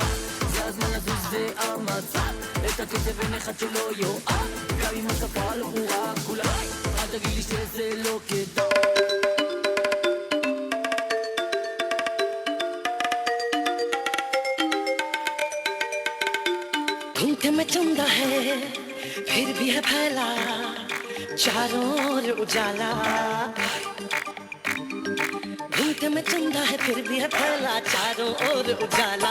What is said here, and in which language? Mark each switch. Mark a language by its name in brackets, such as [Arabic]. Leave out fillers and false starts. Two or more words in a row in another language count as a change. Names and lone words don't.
[Hebrew] זה הזמן לזוז והמצב, את הקצב אין אחד שלא יואב, גם אם השפה לא ברורה כולה, אל תגיד לי שזה לא כדאי. [Hindi] धुंध में चुंदा है फिर भी है फैला चारों ओर उजाला। धुंध में चुंदा है फिर भी है फैला चारों ओर उजाला।